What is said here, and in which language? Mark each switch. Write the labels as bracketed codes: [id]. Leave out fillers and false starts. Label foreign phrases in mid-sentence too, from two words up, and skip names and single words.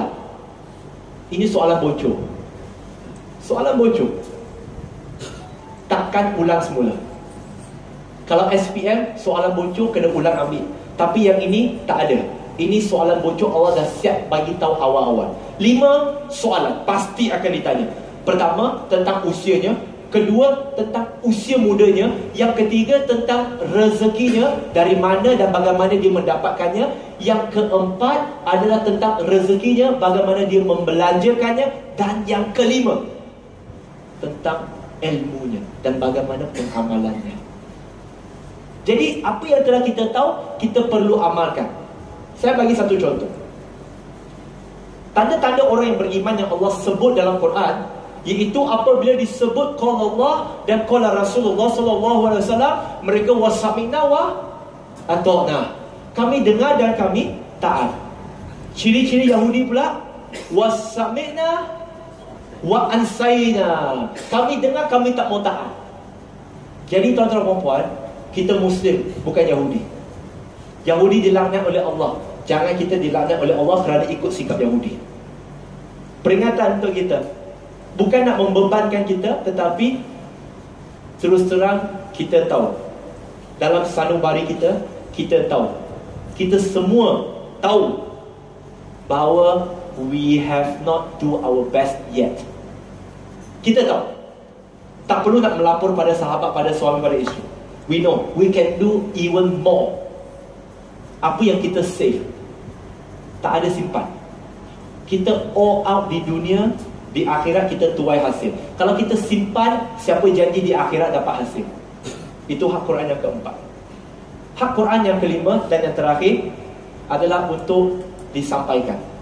[ms] Ini soalan bocor. Soalan bocor. Takkan ulang semula. Kalau SPM, soalan bocor kena ulang ambil. Tapi yang ini tak ada. Ini soalan bocor, Allah dah siap bagi tahu awal-awal. 5 soalan pasti akan ditanya. Pertama, tentang usianya. Kedua, tentang usia mudanya. Yang ketiga, tentang rezekinya, dari mana dan bagaimana dia mendapatkannya. Yang keempat adalah tentang rezekinya, bagaimana dia membelanjakannya. Dan yang kelima, tentang ilmunya dan bagaimana pengamalannya. Jadi apa yang telah kita tahu, kita perlu amalkan. Saya bagi satu contoh. Tanda-tanda orang yang beriman yang Allah sebut dalam Quran, iaitu apabila disebut [ar] قال الله [ms] dan [ar] قال رسول الله [ms] SAW, mereka [ar] وسمعنا وأطعنا. [ms] Kami dengar dan kami taat. Ciri-ciri Yahudi pula, [ar] وسمعنا وعصينا. [ms] Kami dengar, kami tak mau taat. Jadi tuan-tuan dan puan, kita Muslim, bukan Yahudi. Yahudi dilaknat oleh Allah. Jangan kita dilaknat oleh Allah kerana ikut sikap Yahudi. Peringatan untuk kita, bukan nak membebankan kita, tetapi terus terang kita tahu, dalam sanubari kita, kita tahu, kita semua tahu bahawa [en] we have not do our best yet. [ms] Kita tahu. Tak perlu nak melapor pada sahabat, pada suami, pada isteri. [en] We know we can do even more. [ms] Apa yang kita save, tak ada simpan. Kita [en] all out [ms] di dunia, di akhirat kita tuai hasil. Kalau kita simpan, siapa janji di akhirat dapat hasil? Itu hak Quran yang keempat. Hak Quran yang kelima dan yang terakhir adalah untuk disampaikan.